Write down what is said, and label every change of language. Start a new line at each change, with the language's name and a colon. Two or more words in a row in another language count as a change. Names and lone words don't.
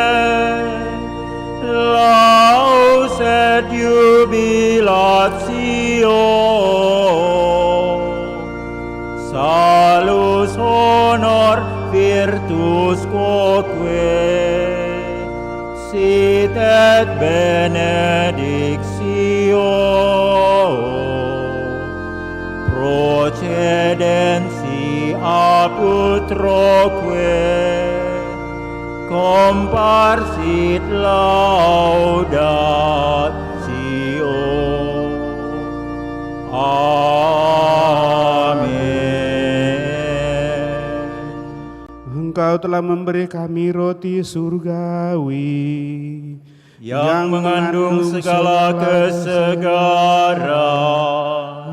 Latin: laus et jubilatio salus honor virtus quoque sit et benedictio procedensi a putroque comparsit laudatio.
Indonesian: Amin. Engkau telah memberi kami roti surgawi Yang mengandung segala kesegaran.